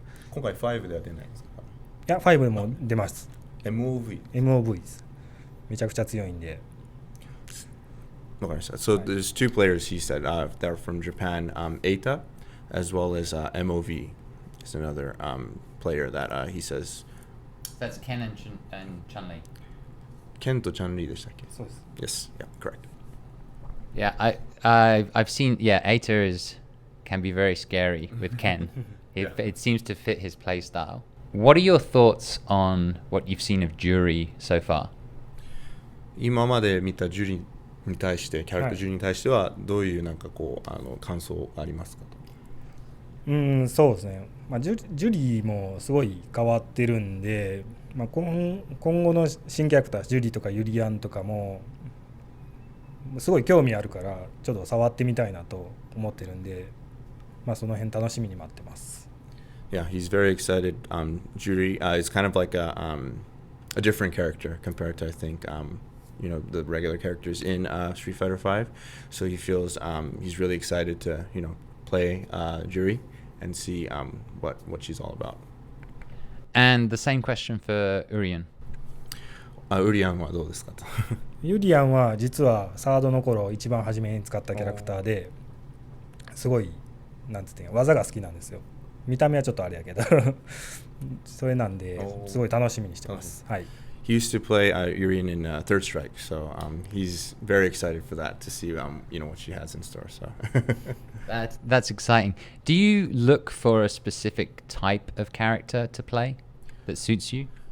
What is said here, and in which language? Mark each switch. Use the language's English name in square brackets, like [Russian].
[Japanese] 今回5では出ないんですか？いや5でも出ます。MOV です。めちゃくちゃ強いんで。 [English] So there's two players he said that are from Japan, Eita as well as MOV is another player that he says. That's Ken and Chun-Li. [Japanese] Ken to Chun-Li でしたっけ？ [English] Yes, yeah, correct. Yeah, I've seen. Yeah, Eita can be very scary with Ken. It seems to fit his play style. What are your thoughts on what you've seen of Juri so far? [Japanese] 今まで見たジュリに対してキャラクタージュリに対してはどういう感想ありますかと？そうですね。ジュリもすごい変わってるんで、今後の新キャラクタージュリとかユリアンとかもすごい興味あるからちょっと触ってみたいなと思ってるんで、その辺楽しみに待ってます。 [English] Yeah, he's very excited. Juri is kind of like a different character compared to I think the regular characters in Street Fighter V. So he feels he's really excited to play Juri and see what she's all about. And the same question for Urien. [Japanese] Urien はどうですかと？ユリアンは実はサードの頃一番初めに使ったキャラクターですごいなんつって技が好きなんですよ。見た目はちょっとあれやけどそれなんですごい楽しみにしてます。はい。 [English] He used to play Urien in Third Strike, so he's very excited for that to see what she has in store. So that's exciting. Do you look for a specific type of character to play that suits you?